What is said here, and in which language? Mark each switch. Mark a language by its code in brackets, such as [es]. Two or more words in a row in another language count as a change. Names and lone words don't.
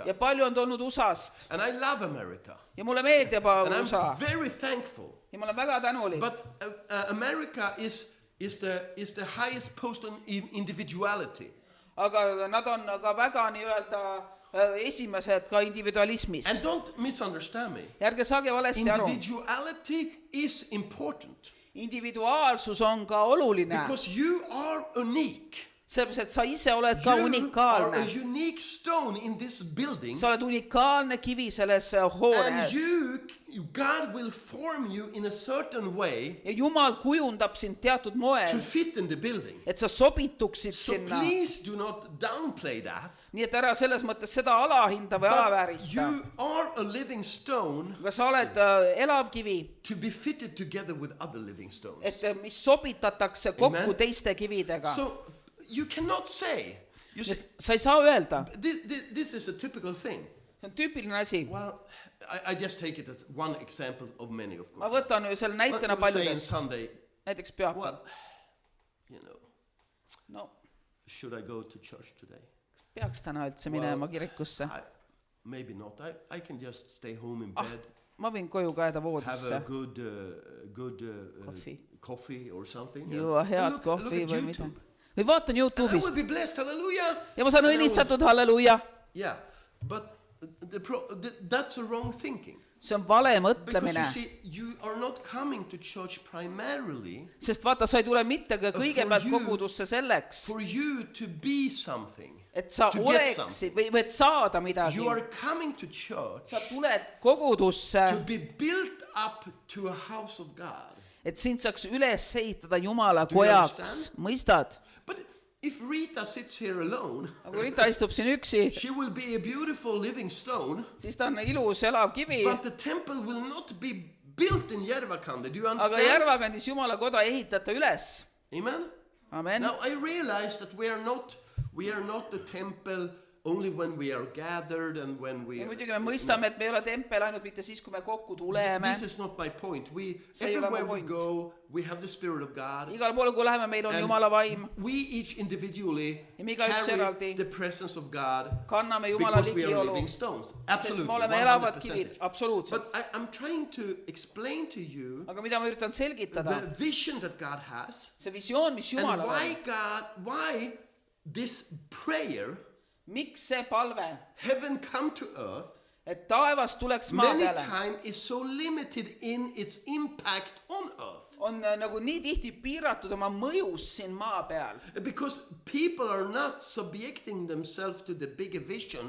[et] ja palju on tulnud USA-st [en] And I love America. [et] ja mulle meeldib [en] And [et] USA [en] I'm very thankful. [et] ja ma olen väga tänulik. [en] But America is the highest post on individuality. [et] Aga nad on ka väga nii-öelda esimesed ka individualismis. [en] And don't misunderstand me. [et] Ja ärge saage valesti aru. [en] Individuality is important [et] Individuaalsus on ka oluline, [en] because you are unique. [et] sellepärast et sa ise oled ka [en] You are a [et] unikaalne. [en] unique stone in this building. [et] Sa oled unikaalne kivi selles [en] And [et] hoones. [en] God will form you in a certain way [et] Ja Jumal kujundab sind teatud [en] to [et] moel, [en] fit in the building. [et] et sa sobituksid [en] So [et] sinna. [en] please do not downplay that. [et] Nii et ära selles mõttes seda alahinda või [en] But [et] alaväärista. [en] you are a living stone [et] Aga sa oled elav kivi, [en] to be fitted together with other living stones. [et] et mis sobitatakse kokku [en] Amen. [et] teiste kividega. [en] So you cannot say, you see, [et] Sa ei saa öelda, [en] this is a typical thing. [et] see on tüüpiline asi. [en] Well, I just take it as one example of many, of [et] Ma [en] course. [et] võtan ju selle [en] What [et] näitena [en] we say on [et] paljudest, [en] Sunday, [et] näiteks pühapäeval. [en] well, you know, [et] No, [en] should I go to church today? [et] peaks täna üldse minema kirikusse. [en] Maybe not. I can just stay home in bed, [et] Ma võin koju ka jääda [en] have a [et] voodisse, [en] good Coffee. coffee or something. [et] juua [en] and [et] head [en] look [et] kohvi [en] at [et] või [en] YouTube. [et] mida. Või vaatan [en] And I will [et] Youtube'ist [en] be blessed, hallelujah. [et] ja ma saan [en] And I will- [et] õnnistatud, halleluuja. [en] Yeah, but that's a wrong thinking. [et] See on vale [en] Because [et] mõtlemine, [en] you see, you are not coming to church primarily [et] sest vaata, sa ei tule mitte ka kõigepealt [en] you- [et] kogudusse selleks, [en] for you to be something, [et] et sa [en] to get [et] oleksid või et saada midagi. [en] You are coming to church [et] Sa tuled kogudusse, [en] to be built up to a house of God. [et] et sind saaks üles ehitada Jumala [en] Do you [et] kojaks, mõistad? [en] But if Rita sits here alone, [et] Kui Rita istub siin üksi, [en] she will be a beautiful living stone, [et] siis ta on ilus elav kivi, [en] but the temple will not be built in Järvakande. Do you [et] aga [en] understand? [et] Järvakandis Jumala koda ei ehitata üles. [en] Amen? [et] Amen. [en] Now I realize that we are not the temple only when we are gathered and when we [et] Ja muidugi me mõistame, et me ei ole tempel ainult mitte siis, kui me kokku tuleme. [en] This is not my point. [et] See ei ole mu [en] Everywhere we [et] point. [en] go, we have the Spirit of God. [et] Igal pool, kui läheme, meil on [en] And [et] Jumala vaim. [en] we each individually [et] Ja me igaüks [en] carry [et] eraldi [en] the presence of God [et] Kanname Jumala [en] because we are [et] ligiolu, [en] living stones. [et] sest [en] Absolutely, [et] me oleme elavad [en] 100%. [et] kivid, absoluutselt. [en] But I'm trying to explain to you [et] Aga mida ma üritan selgitada, [en] the vision that God has [et] see visioon, mis [en] and [et] Jumalal on, [en] why this prayer, [et] miks see palve, [en] heaven come to earth, [et] et taevas tuleks maa [en] many [et] peale, [en] times is so limited in its impact on earth. [et] on nagu nii tihti piiratud oma mõjus siin maa peal. [en] Because people are not subjecting themselves to the bigger vision